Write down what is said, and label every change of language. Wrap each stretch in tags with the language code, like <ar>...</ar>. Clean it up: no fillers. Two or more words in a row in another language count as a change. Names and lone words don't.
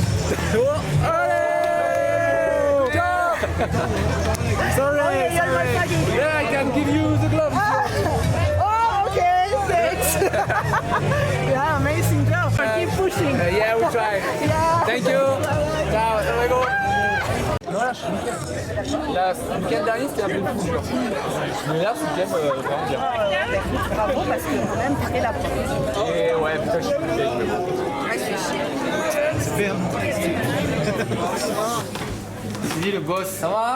<en>Sorry. Yeah, I can give you the gloves. Oh, okay, thanks. Yeah, amazing job. Keep pushing. Yeah, we try. Yeah. Thank you.</en> <it>Ciao,</it> <es>hasta luego. Non,</es> <fr>là, je suis nickel. Là, le week-end dernier, c'était un peu plus dur. Mais là, ce week-end, vraiment bien. Bravo, parce que quand même, très la première. Et ouais, putain, je suis plus vieille. Ouais, je suis chier. C'est bien. C'est lui le boss. Ça va?</fr>